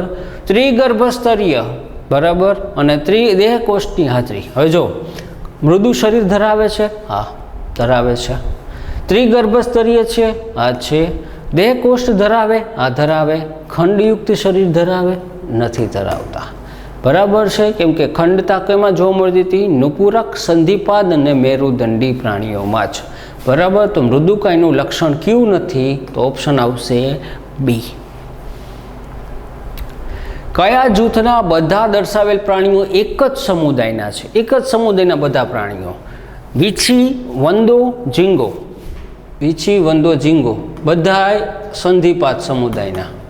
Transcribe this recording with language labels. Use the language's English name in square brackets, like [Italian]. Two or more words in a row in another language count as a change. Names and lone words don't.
[Gujarati] ત્રિગર્ભસ્તરીય. બરાબર. અને ત્રિદેહકોષ્ઠની હાજરી. હવે જો મૃદુ શરીર ધરાવે છે? હા ધરાવે છે. ત્રિગર્ભસ્તરીય છે? હા છે. દેહકોષ્ઠ ધરાવે? હા ધરાવે. ખંડયુક્ત શરીર ધરાવે? નથી ધરાવતા. [Hindi] बराबर है, [Gujarati] કેમ કે ખંડતા કેમાં જોવા મળતી હતી? નુપૂરક, સંધિપાદ અને મેરુદંડી પ્રાણીઓમાં જ। બરાબર। તો મૃદુકાયનું લક્ષણ ક્યુ નથી? તો ઑપ્શન આવશે બી। કયા જૂથના બધા દર્શાવેલ પ્રાણીઓ એક જ સમુદાયના છે? એક જ સમુદાયના બધા પ્રાણીઓ। વીંછી, વંદો, ઝીંગો। વીંછી, વંદો, ઝીંગો બધાય સંધિપાદ સમુદાયના।